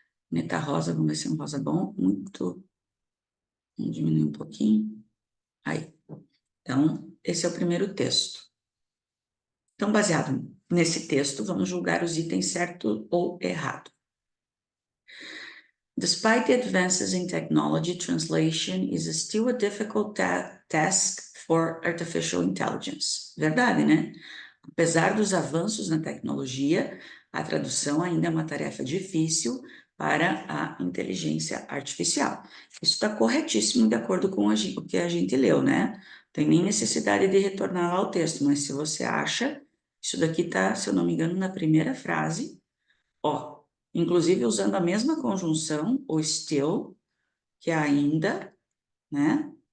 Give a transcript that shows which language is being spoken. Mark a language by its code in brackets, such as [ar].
[pt] Neta rosa, vamos ver se é um rosa bom. Muito. Vamos diminuir um pouquinho. Aí. Então, esse é o primeiro texto. Então, baseado nesse texto, vamos julgar os itens certo ou errado. [en] Despite the advances in technology, translation is still a difficult task for artificial intelligence. [pt] Verdade, né? Apesar dos avanços na tecnologia, a tradução ainda é uma tarefa difícil para a inteligência artificial. Isso está corretíssimo de acordo com o que a gente leu, né? Não tem nem necessidade de retornar lá ao texto, mas se você acha, isso daqui está, se eu não me engano, na primeira frase, ó, inclusive usando a mesma conjunção, o still, que é ainda, né?